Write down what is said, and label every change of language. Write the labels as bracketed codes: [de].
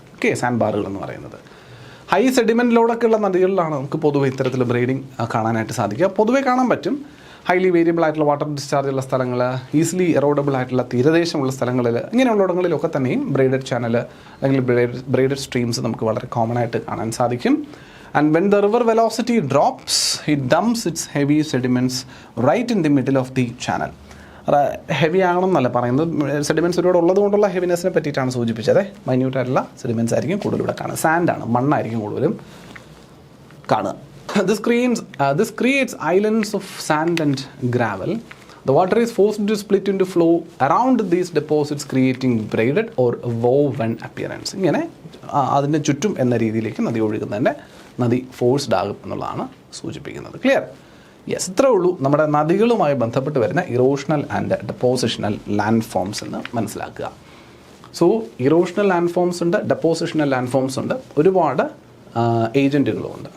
[ml] Okay, sand ബാറുകൾ എന്ന് പറയുന്നത്. ഹൈ സെഡിമെൻറ്റ് ലോഡൊക്കെ ഉള്ള നദികളിലാണ് നമുക്ക് പൊതുവെ ഇത്തരത്തിൽ ബ്രീഡിങ് കാണാനായിട്ട് സാധിക്കുക. പൊതുവെ കാണാൻ പറ്റും. ഹൈലി വേരിയബിൾ ആയിട്ടുള്ള വാട്ടർ ഡിസ്ചാർജ് ഉള്ള സ്ഥലങ്ങൾ, ഈസിലി എറോഡബിൾ ആയിട്ടുള്ള തീരദേശമുള്ള സ്ഥലങ്ങളിൽ, ഇങ്ങനെയുള്ളിടങ്ങളിലൊക്കെ തന്നെയും ബ്രൈഡഡ് ചാനൽ അല്ലെങ്കിൽ ബ്രൈഡഡ് സ്ട്രീംസ് നമുക്ക് വളരെ കോമൺ ആയിട്ട് കാണാൻ സാധിക്കും. [en] And when the river velocity drops, it dumps its heavy sediments right in the middle of the channel. [ml] Heavy ആണെന്നല്ല പറയുന്നത്, സെഡിമെൻറ്റ്സ് ഒരുപാട് ഉള്ളത് കൊണ്ടുള്ള ഹെവിനെസ്സിനെ പറ്റിയിട്ടാണ് സൂചിപ്പിച്ചത്. മൈന്യൂട്ട് ആയിട്ടുള്ള സെഡിമെൻറ്റ്സ് ആയിരിക്കും കൂടുതൽ ഇവിടെ കാണുക. സാൻഡാണ്, മണ്ണായിരിക്കും കൂടുതലും കാണുക. [en] This creates islands of sand and gravel. The water is forced to split into flow around these deposits, creating braided or woven appearance. [ml] ഇങ്ങനെ അതിൻ്റെ ചുറ്റും എന്ന രീതിയിലേക്ക് നദി ഒഴുകുന്നതിൻ്റെ നദി ഫോഴ്സ്ഡ് ആകും എന്നുള്ളതാണ് സൂചിപ്പിക്കുന്നത്. ക്ലിയർ? യെസ്, ഇത്രേ ഉള്ളൂ നമ്മുടെ നദികളുമായി ബന്ധപ്പെട്ട് വരുന്ന erosional and depositional land forms എന്ന് മനസ്സിലാക്കുക. സോ ഇറോഷണൽ ലാൻഡ് ഫോംസ് ഉണ്ട്, ഡെപ്പോസിഷണൽ ലാൻഡ് ഫോംസ് ഉണ്ട്, ഒരുപാട് ഏജൻറ്റുകളുമുണ്ട്.